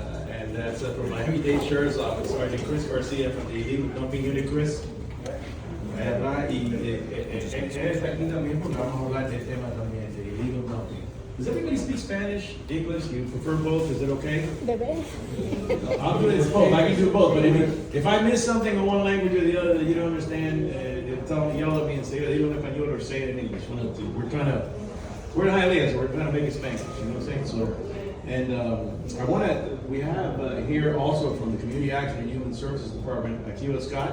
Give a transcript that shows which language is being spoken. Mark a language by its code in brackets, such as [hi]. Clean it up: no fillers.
[en] And that's from Miami-Dade Sheriff's Office, Sergeant Chris Garcia from the Illegal Dumping Unit. Chris. [es] ¿Verdad? Y él está aquí también porque vamos a hablar del tema también de illegal dumping. [en] Does everybody speak Spanish, English? You prefer both? Is it okay? [es] Debe. [en] I'll do it as both. I can do both. But if I miss something in one language or the other that you don't understand, tell me, yell at me and say, [es] dilo en español [en] or say it in English. One of the two. We're in Hialeah, so we're trying to make it Spanish. You know what I'm saying? So, and we have here also from the Community Action and Human Services Department, Akiva Scott.